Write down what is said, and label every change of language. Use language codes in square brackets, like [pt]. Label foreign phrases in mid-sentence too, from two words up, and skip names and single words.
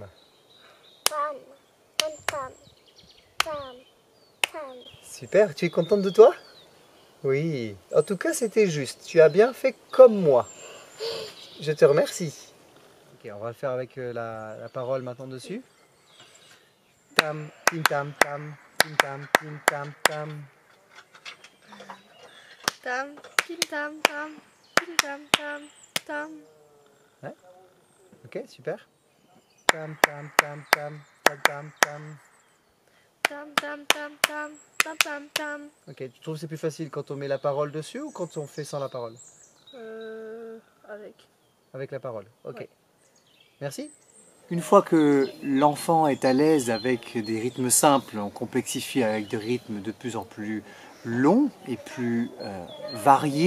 [fr] Tam, tam, tam, tam, tam. Super, tu es contente de toi? Oui, en tout cas c'était juste. Tu as bien fait comme moi. Je te remercie. Ok, on va le faire avec la parole maintenant dessus. Tam, tim, tam, tam, tim, tam, tam. Tam, tim, tam, tam, tim, tam, tam, tam. Ouais. Ok, super. Tam, tam, tam, tam, tam, tam, tam. Tam, tam, tam, tam, tam, tam, tam. Ok, tu trouves que c'est plus facile quand on met la parole dessus ou quand on fait sans la parole? Avec. Avec la parole, ok. Ouais. Merci. Une fois que l'enfant est à l'aise avec des rythmes simples, on complexifie avec des rythmes de plus en plus longs et plus variés.